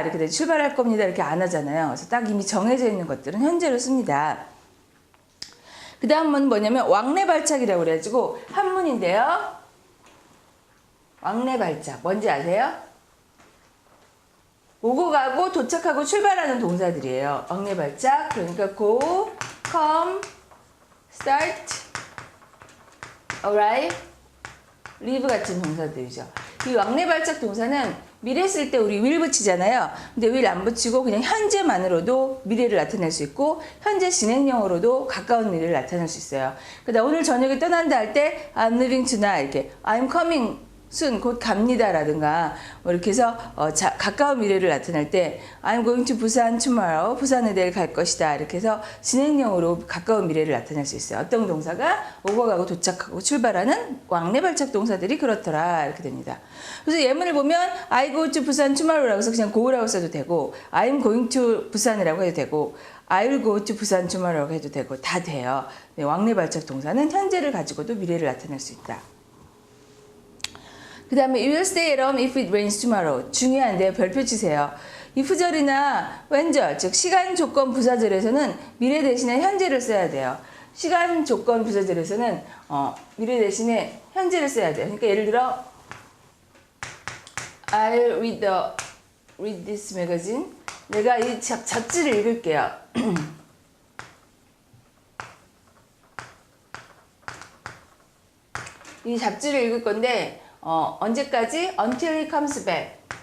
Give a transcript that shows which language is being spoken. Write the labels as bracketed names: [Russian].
[Korean] 이렇게 돼 출발할 겁니다. 이렇게 안 하잖아요. 그래서 딱 이미 정해져 있는 것들은 현재로 씁니다. 그 다음은 뭐냐면 왕래발착이라고 그래가지고 한문인데요. 왕래발착 뭔지 아세요? 오고 가고 도착하고 출발하는 동사들이에요. 왕래발착 그러니까 [English] go, come, start, arrive, leave [Korean] 같은 동사들이죠. 이 왕래발착 동사는 미래 쓸 때 우리 will 붙이잖아요. 근데 will 안 붙이고 그냥 현재만으로도 미래를 나타낼 수 있고 현재 진행형으로도 가까운 미래를 나타낼 수 있어요. 그러니까 오늘 저녁에 떠난다 할 때 [English] I'm leaving tonight [Korean] 이렇게 [English] I'm coming soon [Korean] 곧 갑니다 라든가 이렇게 해서 가까운 미래를 나타낼 때 [English] I'm going to [Korean] 부산 [English] tomorrow [Korean] 부산에 내일 갈 것이다 이렇게 해서 진행형으로 가까운 미래를 나타낼 수 있어요. 어떤 동사가 오고 가고 도착하고 출발하는 왕래발착 동사들이 그렇더라 이렇게 됩니다. 그래서 예문을 보면 [English] I go to [Korean] 부산 [English] tomorrow [Korean] 라고 해서 그냥 go라고 써도 되고 [English] I'm going to [Korean] 부산이라고 해도 되고 [English] I will go to [Korean] 부산 tomorrow라고 해도 되고 다 돼요. 네, 왕래발착 동사는 현재를 가지고도 미래를 나타낼 수 있다. [English] 그 다음에 You will stay at home if it rains tomorrow. [Korean] 중요한데요. 별표 치세요. if절이나 when절, 즉 시간 조건 부사절에서는 미래 대신에 현재를 써야 돼요. 시간 조건 부사절에서는 미래 대신에 현재를 써야 돼요. [English] 그러니까 예를 들어 I'll read this magazine. [Korean] 내가 이 잡지를 읽을게요. 이 잡지를 읽을 건데 언제까지? [English] Until he comes back.